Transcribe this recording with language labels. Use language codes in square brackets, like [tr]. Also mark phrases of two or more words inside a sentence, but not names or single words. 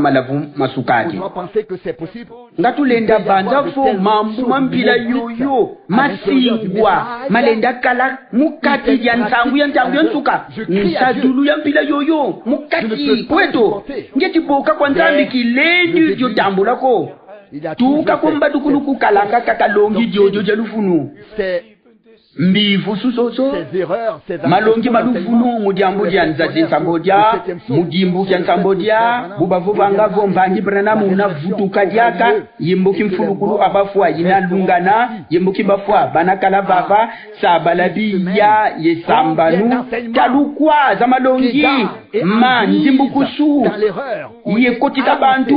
[kg] malavu masukati ngatulenda banza fo mambu mampila yoyo masingwa malenda kala mukati ya ntangu ya nsuka nsadulu ya mpila yoyo mukati kweto ngeti boka kwa nzambi kilendi jo tambulako tuka komba dukuluku kalanga kakalongi jojo jalufunu mbivu susoso [fr] ces erreurs, ces [kg] malongi maluvunu mudiambo dia nzazi nsambodia mudimbu kya nsambodia bubavu vanga vombangi Branham unavutuka diaka yimbuki mfulukulu abafwa yinalungana yimbuki bafwa banakala vava sabalabi ya yesambanu talukwa za malongi ma njimbukusu yekotita bantu